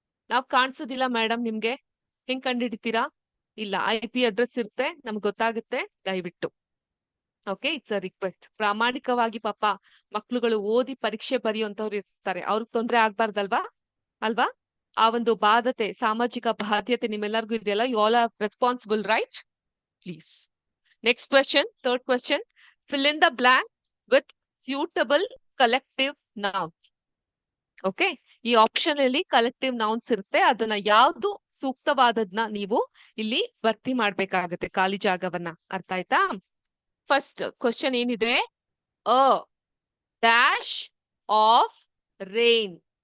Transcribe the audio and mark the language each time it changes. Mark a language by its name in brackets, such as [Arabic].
[Kannada] ನಾವ್ ಕಾಣಿಸೋದಿಲ್ಲ ಮೇಡಮ್, ನಿಮ್ಗೆ ಹೆಂಗ್ ಕಂಡುಹಿಡಿತೀರಾ? ಇಲ್ಲ, IP ಅಡ್ರೆಸ್ ಇರುತ್ತೆ, ನಮ್ಗೆ ಗೊತ್ತಾಗುತ್ತೆ. ದಯವಿಟ್ಟು ಓಕೆ, [English] It's a request. [Kannada] ಪ್ರಾಮಾಣಿಕವಾಗಿ ಪಾಪ ಮಕ್ಳುಗಳು ಓದಿ ಪರೀಕ್ಷೆ ಬರೆಯುವಂತವ್ರು ಇರ್ತಾರೆ, ಅವ್ರಿಗೆ ತೊಂದರೆ ಆಗ್ಬಾರ್ದಲ್ವಾ? ಅಲ್ವಾ? ಆ ಒಂದು ಬಾಧ್ಯತೆ, ಸಾಮಾಜಿಕ ಬಾಧ್ಯತೆ ನಿಮ್ಮೆಲ್ಲರಿಗೂ ಇದೆಯಲ್ಲ. [English] You all are responsible, right? Please Next question, third question. Fill in the blank with suitable collective noun. [Kannada] Okay, ಈ ಆಪ್ಷನ್ ಅಲ್ಲಿ ಕಲೆಕ್ಟಿವ್ ನೌನ್ಸ್ ಇರುತ್ತೆ, ಅದನ್ನ ಯಾವ್ದು ಸೂಕ್ತವಾದದ್ನ ನೀವು ಇಲ್ಲಿ ಭರ್ತಿ ಮಾಡ್ಬೇಕಾಗತ್ತೆ ಖಾಲಿ ಜಾಗವನ್ನ. ಅರ್ಥ ಆಯ್ತಾ? ಫಸ್ಟ್ ಕ್ವಶನ್ ಏನಿದೆ, [English] A dash of rain.